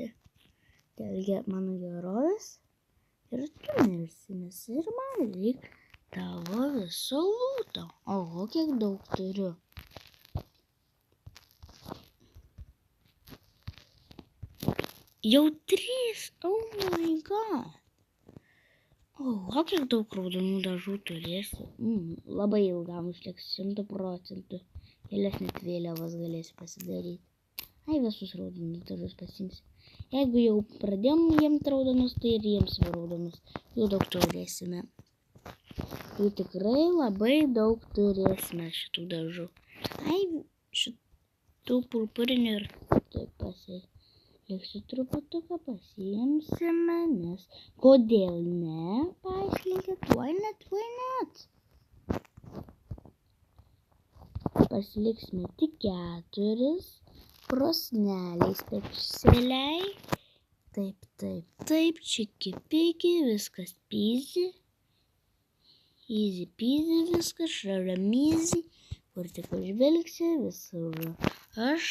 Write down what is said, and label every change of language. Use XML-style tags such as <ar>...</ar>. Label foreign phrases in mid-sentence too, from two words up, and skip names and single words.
<lt>Dėl mano gerovės ir tu mirsi, nes ir man reikia tavo viso lūto. Oho, kiek daug turiu. Jau 3.</lt> <en>Oh my god.</en> <lt>O, kiek daug raudonų dažų turėsiu. Labai ilgam užteks 100%. Kelias net vėliavas galėsiu pasidaryti. Ai, visus raudonus dažus pasimsiu. Jeigu jau pradėjom jiems raudonus, tai ir jiems raudonus. Jau daug turėsime. Jau tikrai labai daug turėsime šitų dažų. Ai, šitų purpurinių ir taip pasiliksiu truputuką, pasiimsime, nes kodėl ne, paaiškinkit,</lt> <en>why not?</en> <lt>Pasiliksime tik 4 krosneliai specialiai. Taip, čiki-piki, viskas</lt> <en>easy peasy,</en> <lt>viskas šaramizi, kur tik užvelgsi, visur aš.</lt>